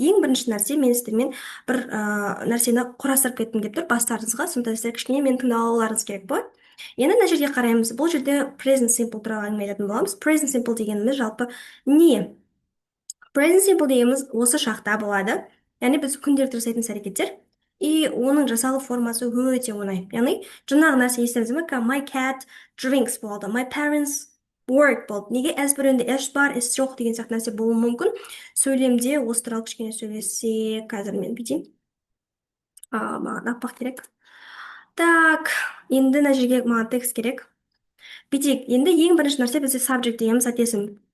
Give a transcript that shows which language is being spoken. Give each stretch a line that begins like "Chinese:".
Kazakh: Ең бірінші нәрсе, мен сіздермен бір нәрсені құрастырып кеттім деп тұр бастарыңызға, сонда сіздер кішкене мені тыңдап алуларыңыз керек болады. Енді мына жерге қараймыз. Бұл жерде present simple туралы әңгіме айтатын боламыз. Present simple дегеніміз жалпы не? Present simple дегеніміз осы шақта болады. Яғни біз күнделікті жасайтын іс-әрекеттер. И оның жасалу формасы өте оңай. Яғни жаңағы нәрсе естеріңізде ме?
English: My cat drinks болды. My parents work болды.
Kazakh: Неге әз бірінде әш бар, әш жоқ деген сияқты нәрсе болуы мүмкін. Сөйлемде осы туралы кішкене сөйлесе, қазір мен бүйтейін. Маған аппақ керек. Так, енді мына жерге маған текст керек. Бүйтейік. Енді ең бірінші нәрсе бізде subject дегеніміз зат есім.